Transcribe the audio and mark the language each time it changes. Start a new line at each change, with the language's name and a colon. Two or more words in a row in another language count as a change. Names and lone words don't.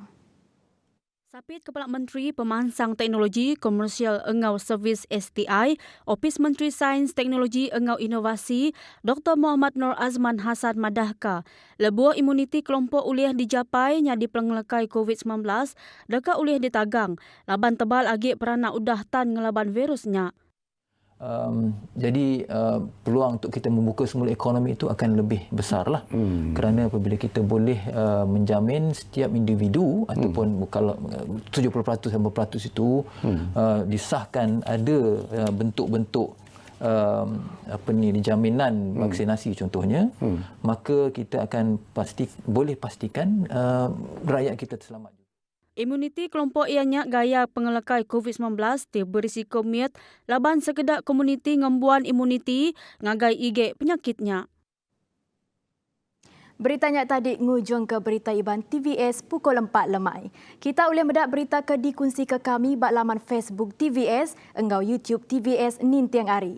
Iban: Sapit Kepala Menteri Pemansang Teknologi Komersial Engau Servis STI, Opis Menteri Sains Teknologi Engau Inovasi, Dr. Muhammad Nur Azman Hasan Madahka, lebuh imuniti kelompok uliah dijapai nyadi pengelekai COVID-19 dekat uliah ditagang, laban tebal agik peranak udah tan ngelaban virusnya.
Malay: Jadi peluang untuk kita membuka semula ekonomi itu akan lebih besarlah. Kerana apabila kita boleh menjamin setiap individu ataupun kalau 70% 80% itu disahkan ada bentuk-bentuk jaminan vaksinasi contohnya, maka kita akan boleh pastikan rakyat kita terselamat.
Iban: Imuniti kelompok ianya gaya pengelekai COVID-19 ti berisiko miat laban sekedar komuniti ngembuan imuniti ngagai ige penyakitnya. Beritanya tadi ngujung ke berita Iban TVS pukul 4 lemai. Kita boleh mendak berita ke dikongsi ke kami bak laman Facebook TVS, engau YouTube TVS Nintiang Ari.